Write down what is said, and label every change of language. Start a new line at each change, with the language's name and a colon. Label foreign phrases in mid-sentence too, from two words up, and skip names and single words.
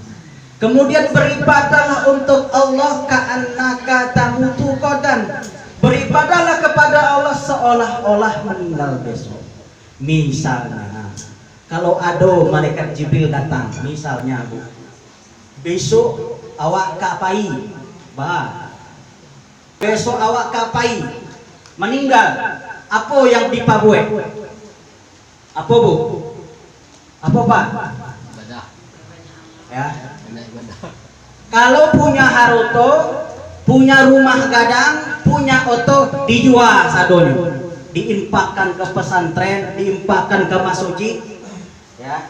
Indonesian: Kemudian beribadahlah untuk Allah
Arabic: كأنك تموت غدا.
Indonesian: Beribadahlah kepada Allah seolah-olah meninggal besok. Misalnya, kalau ada malaikat Jibril datang, misalnya Bu,
Minangkabau: besok awak kapai, besok awak kapai,
Indonesian: meninggal, apa yang dipabuai? Apa Bu? Apa Pak? Ya. Kalau punya haruto, punya rumah gadang, punya oto,
Minangkabau: dijual sadonya,
Indonesian: diinfakkan ke pesantren, diinfakkan ke masjid, ya.